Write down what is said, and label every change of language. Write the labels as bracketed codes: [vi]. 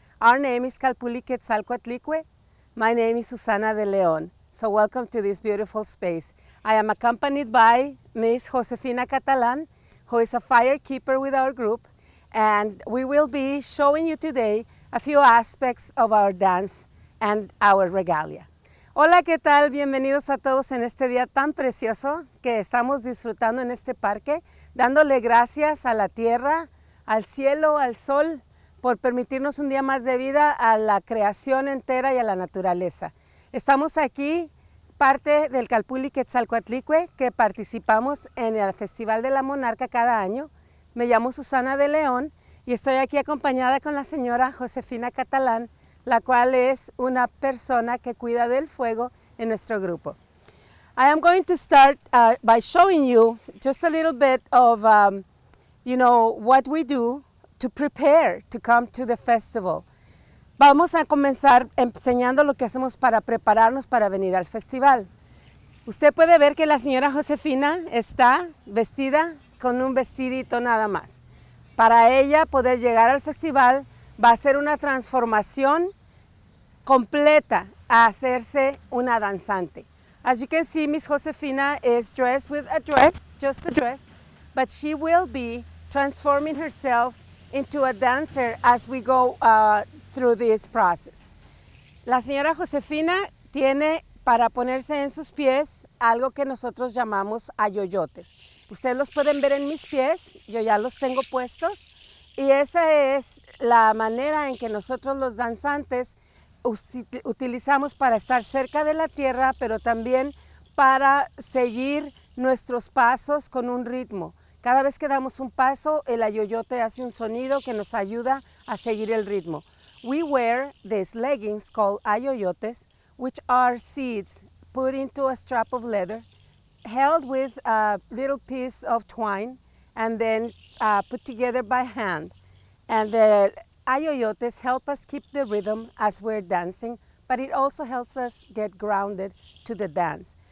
[en] Our name is Kalpulli, Ketzal, Coatlicue. My name is Susana de Leon. So welcome to this beautiful space. I am accompanied by Miss Josefina Catalan, who is a firekeeper with our group. And we will be showing you today a few aspects of our dance and our regalia. [es] Hola, ¿qué tal? Bienvenidos a todos en este día tan precioso que estamos disfrutando en este parque, dándole gracias a la tierra, al cielo, al sol, por permitirnos un día más de vida, a la creación entera y a la naturaleza. Estamos aquí, parte del Kalpulli Ketzal Coatlicue, que participamos en el Festival de la Monarca cada año. Me llamo Susana de León y estoy aquí acompañada con la señora Josefina Catalán, la cual es una persona que cuida del fuego en nuestro grupo. [en] I am going to start by showing you just a little bit of, what we do to prepare to come to the festival. [es] Vamos a comenzar enseñando lo que hacemos para prepararnos para venir al festival. Usted puede ver que la señora Josefina está vestida con un vestidito nada más. Para ella poder llegar al festival va a ser una transformación completa a hacerse una danzante. [en] As you can see, Miss Josefina is dressed with a dress, just a dress, but she will be transforming herself into a dancer as we go through this process. [es] La señora Josefina tiene para ponerse en sus pies algo que nosotros llamamos ayoyotes. Ustedes los pueden ver en mis pies, yo ya los tengo puestos y esa es la manera en que nosotros los danzantes utilizamos para estar cerca de la tierra, pero también para seguir nuestros pasos con un ritmo. Cada vez que damos un paso, el ayoyote hace un sonido que nos ayuda a seguir el ritmo. [en] We wear these leggings called ayoyotes, which are seeds put into a strap of leather, held with a little piece of twine and then put together by hand. And the ayoyotes help us keep the rhythm as we're dancing, but it also helps us get grounded to the dance.